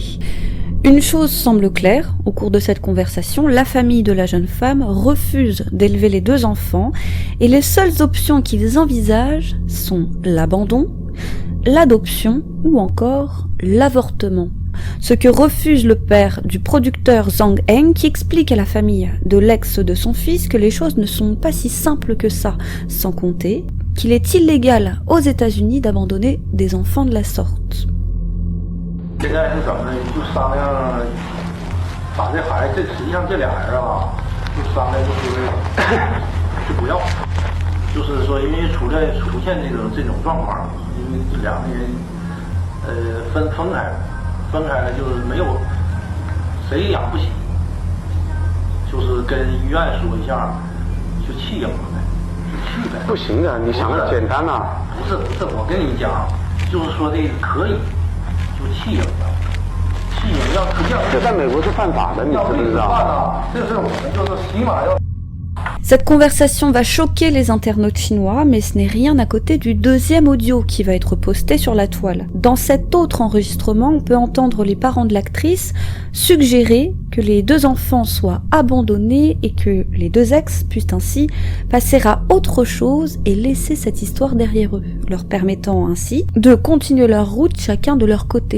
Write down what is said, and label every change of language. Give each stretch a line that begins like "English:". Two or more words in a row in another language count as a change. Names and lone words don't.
French: Une chose semble claire au cours de cette conversation, la famille de la jeune femme refuse d'élever les 2 enfants et les seules options qu'ils envisagent sont l'abandon, l'adoption ou encore l'avortement. Ce que refuse le père du producteur Zhang Heng, qui explique à la famille de l'ex de son fils que les choses ne sont pas si simples que ça, sans compter qu'il est illégal aux États-Unis d'abandonner des enfants de la sorte.
Chinese: 现在是怎么的？就商量把这孩子，实际上这俩人啊，就商量就不要，就是说，因为出现这种状况，因为这两个人分开了就是没有谁养不起，就是跟医院说一下，就弃养呗，就去呗。不行的，你想的简单啊。不是，我跟你讲，就是说这个可以。就弃养了，弃养要这在美国是犯法的，你知不知道？这是我们就是起码要。
French: Cette conversation va choquer les internautes chinois, mais ce n'est rien à côté du 2e audio qui va être posté sur la toile. Dans cet autre enregistrement, on peut entendre les parents de l'actrice suggérer que les 2 enfants soient abandonnés et que les 2 ex puissent ainsi passer à autre chose et laisser cette histoire derrière eux, leur permettant ainsi de continuer leur route chacun de leur côté.